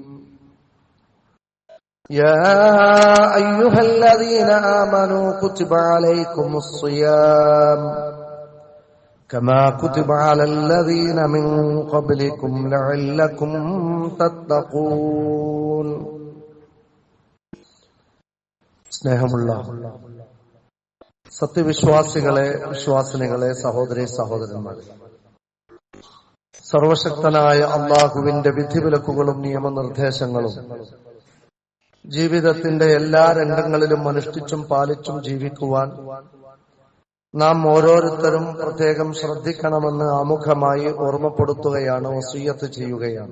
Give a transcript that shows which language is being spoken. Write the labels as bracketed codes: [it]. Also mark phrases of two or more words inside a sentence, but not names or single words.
[ar] يا أيها الذين آمنوا كتب عليكم الصيام كما كتب على الذين من قبلكم لعلكم تتقون. [ml] സ്നേഹമുള്ള സത്യവിശ്വാസികളെ, വിശ്വാസിനികളെ, സഹോദരി സഹോദരന്മാരെ, സർവശക്തനായ അള്ളാഹുവിന്റെ വിധിവിലക്കുകളും നിയമനിർദ്ദേശങ്ങളും ജീവിതത്തിന്റെ എല്ലാ രംഗങ്ങളിലും അനുഷ്ഠിച്ചും പാലിച്ചും ജീവിക്കുവാൻ നാം ഓരോരുത്തരും പ്രത്യേകം ശ്രദ്ധിക്കണമെന്ന് ആമുഖമായി ഓർമ്മപ്പെടുത്തുകയാണ്, വസിയ്യത്ത് ചെയ്യുകയാണ്.